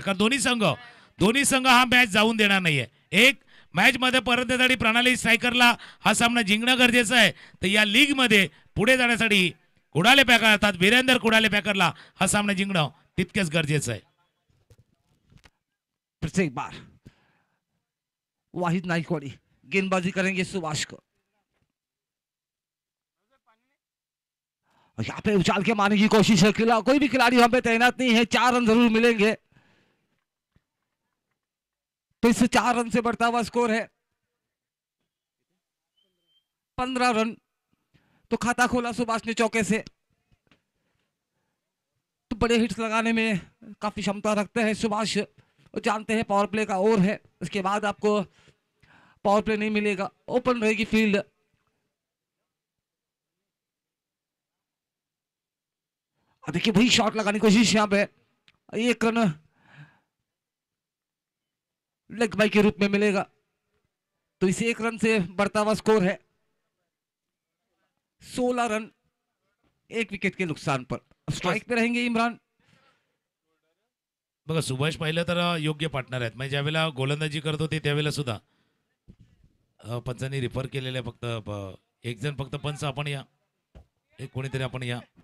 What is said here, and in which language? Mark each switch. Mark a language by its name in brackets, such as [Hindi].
[Marathi] कारण दोन्ही संघ हा मॅच जाऊन देणार नाहीये. एक मॅच मध्ये परत येण्यासाठी प्रणाली स्ट्रायकरला हा सामना जिंकणं गरजेचं आहे. तर या लीग मध्ये पुढे जाण्यासाठी कुडाले पॅकर अर्थात वीरेंद्र कुडाले पॅकरला हा सामना जिंकणं तितकेच गरजेचं आहे. [Hindi] प्रत्येक बार वाहिद नाइकवाड़ी गेंदबाजी करेंगे सुभाष को. यहाँ पे उछाल के मारने की कोशिश है. कोई भी खिलाड़ी वहां पे तैनात नहीं है. 4 रन जरूर मिलेंगे. तो इससे 4 रन से बढ़ता हुआ स्कोर है 15 रन. तो खाता खोला सुभाष ने चौके से. तो बड़े हिट्स लगाने में काफी क्षमता रखते हैं सुभाष. जानते हैं पावर प्ले का ओवर है, उसके बाद आपको पावर प्ले नहीं मिलेगा, ओपन रहेगी फील्ड. देखिए वही शॉट लगाने की कोशिश यहाँ पे, एक रन लेग बाई के रूप में मिलेगा, तो इसे 1 रन से बढ़ता हुआ स्कोर है 16 रन 1 विकेट के नुकसान पर। स्ट्राइक पे रहेंगे इमरान। [Marathi] बघा सुभाष पाहिलं तर योग्य पार्टनर आहेत, म्हणजे ज्यावेळेला गोलंदाजी करत होते त्यावेळेला सुद्धा पंचांनी रिफर केलेले फक्त एक जण फक्त पंच आपण या, एक कोणीतरी आपण या.